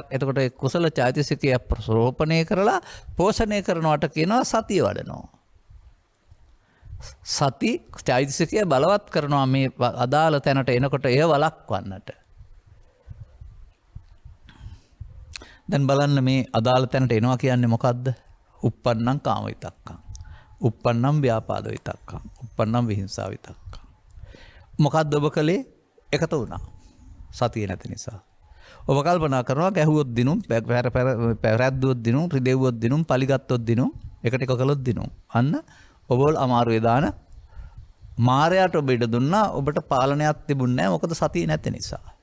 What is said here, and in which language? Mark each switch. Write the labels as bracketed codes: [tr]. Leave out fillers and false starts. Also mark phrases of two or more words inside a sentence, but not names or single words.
[si] එතකොට ඒ කුසල චෛතසිකය ප්‍රසෝපණය කරලා පෝෂණය කරනවට කියනවා සතිය වඩනවා. සති චෛතසිකය බලවත් කරනවා මේ අදාළ තැනට එනකොට එය වළක්වන්නට. දැන් බලන්න මේ අදාළ තැනට එනවා කියන්නේ මොකද්ද? [pi] uppannam කාම විතක්කං. uppannam ව්‍යාපාද විතක්කං. uppannam විහිංසා විතක්කං. [si] මොකද්ද ඔබ කලේ? එකතු වුණා. සතිය නැති නිසා. ඔබ කල්පනා කරනවා ගැහුවොත් දිනුම් පැරැද්දුවොත් දිනුම් රිදෙව්වොත් දිනුම් පලිගත්තොත් දිනුම් එකට එක කළොත් දිනුම්. අන්න ඔබවල් අමාරුවේ දාන මාරයාට ඔබ ඉඩ දුන්නා ඔබට පාලනයක් තිබුණේ නැහැ මොකද සතිය නැති නිසා.